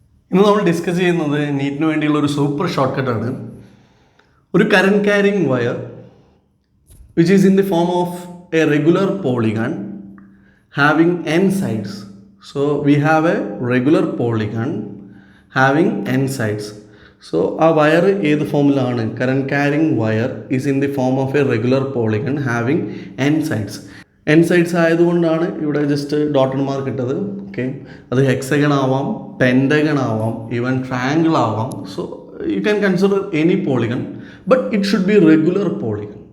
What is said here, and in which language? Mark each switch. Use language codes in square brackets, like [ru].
[ml] ഇന്ന് നമ്മൾ ഡിസ്കസ് ചെയ്യുന്നത് നീറ്റിന് വേണ്ടിയുള്ള ഒരു സൂപ്പർ ഷോർട്ട് കട്ടാണ്. [en] ഒരു current carrying wire which is in the form of a regular polygon having n sides. So we have a regular polygon having n sides. So [ml] ആ wire ഏത് ഫോമിലാണ്? [en] Current carrying wire is in the form of a regular polygon having n sides. [ml] n sides ആയതുകൊണ്ടാണ് ഇവിടെ just dotted mark ഇട്ടത്. Okay, അത് hexagon ആവാം, pentagon ആവാം, even triangle ആവാം. [en] So you can consider any polygon, but it should be regular polygon.